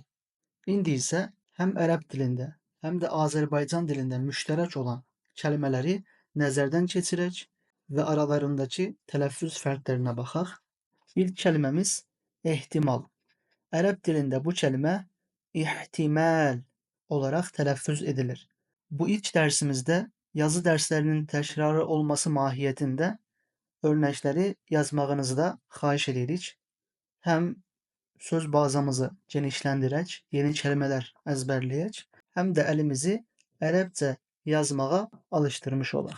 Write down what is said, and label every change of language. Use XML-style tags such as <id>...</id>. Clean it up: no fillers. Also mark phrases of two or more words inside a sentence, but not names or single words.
<az>İndi isə həm ərəb dilində, həm də Azərbaycan dilində müştərək olan kəlmələri nəzərdən keçirək və aralarındakı tələffüz fərqlərinə baxaq. İlk kəlməmiz ehtimal. Ərəb dilində bu kəlmə ihtimal</az> <tr>olarak telaffuz edilir. Bu ilk dersimizde yazı derslerinin təkrarı olması mahiyetinde örnekleri yazmağınızı da</tr> <az>xahiş edirik. Hem söz bazamızı genişləndirək, yeni kelimeler əzbərləyək, hem de elimizi Ərəbcə yazmağa alıştırmış olaq.</az>